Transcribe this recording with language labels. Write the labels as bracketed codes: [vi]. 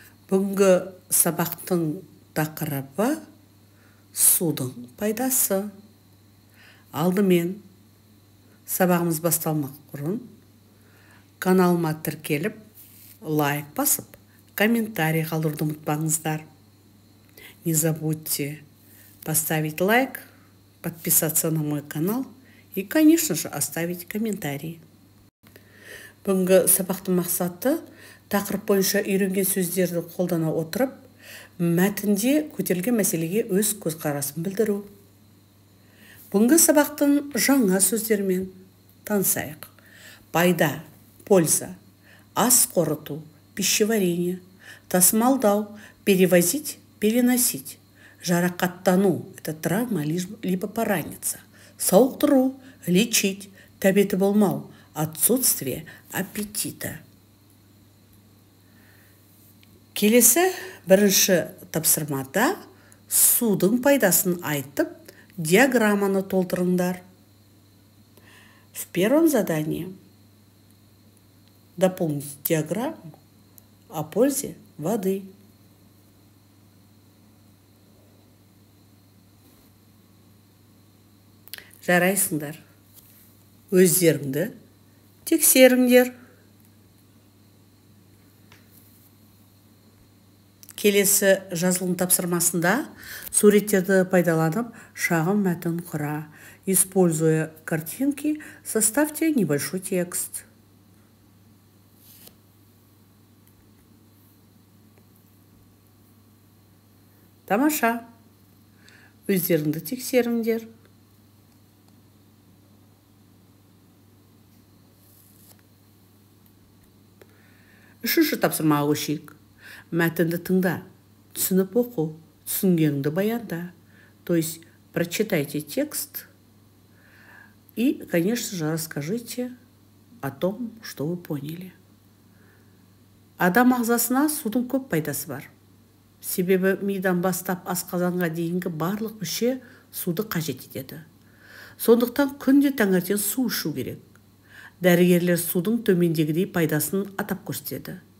[kk] Бүгінгі сабақтың тақырыбы судың пайдасы. Алдымен сабағымыз басталмақ бұрын каналыма тіркеліп, лайк басып, комментарий қалдыруды ұмытпаңыздар. [ru] Не забудьте поставить лайк, подписаться на мой канал и, конечно же, оставить комментарий. [kk] Бүгінгі сабақтың мақсаты тақырып бойынша үйренген сөздерді қолдана отырып, мәтінде көтерілген мәселеге өз көзқарасын білдіру. Бүгінгі сабақтың жаңа сөздермен танысайық. [ru] Пайда, польза, [kk] ас қорыту, [ru] пищеварение, тасымалдау, перевозить, переносить, жарақаттану, это травма либо пораниться, сауықтыру, лечить, [kk] тәбеті болмау, [ru] отсутствие аппетита. [kk] Келесі бірінші тапсырмада судың пайдасын айтып, диаграмманы толтырыңдар. [ru] В первом задании дополнить диаграмму о пользе воды. [kk] Жарайсыңдар. Өздеріңді тексеріңдер. Келесі жазылым тапсырмасында суреттерді пайдаланып шағын мәтін құра. [ru] Используя картинки, составьте небольшой текст. [kk] Тамаша. Өздеріңді тексеріңдер. Үшінші тапсырмаға көшейік. Мәтінді тыңда, түсініп оқу, түсінгеніңді баянда. [ru] То есть прочитайте текст и, конечно же, расскажите о том, что вы поняли. [kk] Адам ағзасына судың көп пайдасы бар. Себебі мидан бастап асқазанға дейінгі барлық мүше суды қажет етеді. Сондықтан күнде таңертең су ішу керек. Дәрігерлер судың төмендегідей пайдасын атап көрсетеді.